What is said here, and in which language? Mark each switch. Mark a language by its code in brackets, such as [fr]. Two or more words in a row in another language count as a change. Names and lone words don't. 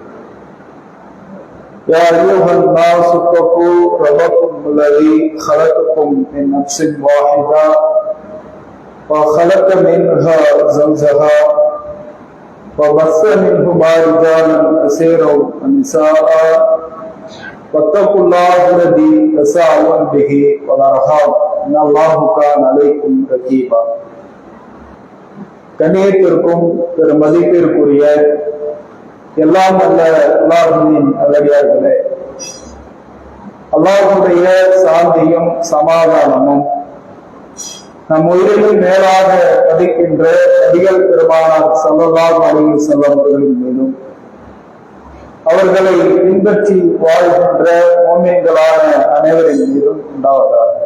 [ar] يا أيها الناس اتقوا ربكم الذي خلقكم من نفس واحدة وخلق منها زوجها وبث منهما رجالا كثيرا ونساء واتقوا الله الذي تساءلون به والأرحام إن الله كان عليكم رقيبا. [ta] கண்ணியத்திற்கும் மதிப்பிற்குரிய எல்லாம் அல்ல அல்லாஹ்வின் நல்லடியார்களே, அல்லாஹ்வுடைய சாந்தியும் சமாதானமும் நம் உயிரிலும் மேலாக மதிக்கின்ற நபிகள் பெருமானார் [ar] صلى الله عليه وسلم [ta] அவர்களின் மீதும் அவர்களை பின்பற்றி வாழ்கின்ற முஃமின்களான அனைவரின் மீதும் உண்டாவதாக.